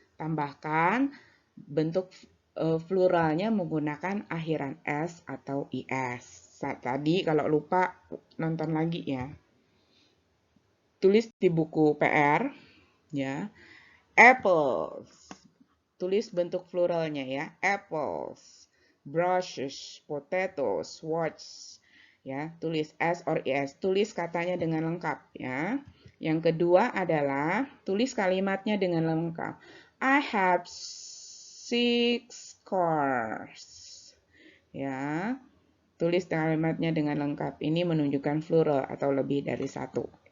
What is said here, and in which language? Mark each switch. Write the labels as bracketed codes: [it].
[id] Tambahkan bentuk pluralnya menggunakan akhiran s atau is. Tadi kalau lupa nonton lagi ya. Tulis di buku PR ya. Apples. Tulis bentuk pluralnya ya. [en] Apples. Brushes, potatoes, watch. [id] Ya, tulis s or es. Tulis katanya dengan lengkap ya. Yang kedua adalah tulis kalimatnya dengan lengkap. [en] I have 6 cars. [id] Ya, tulis kalimatnya dengan lengkap. Ini menunjukkan plural atau lebih dari satu.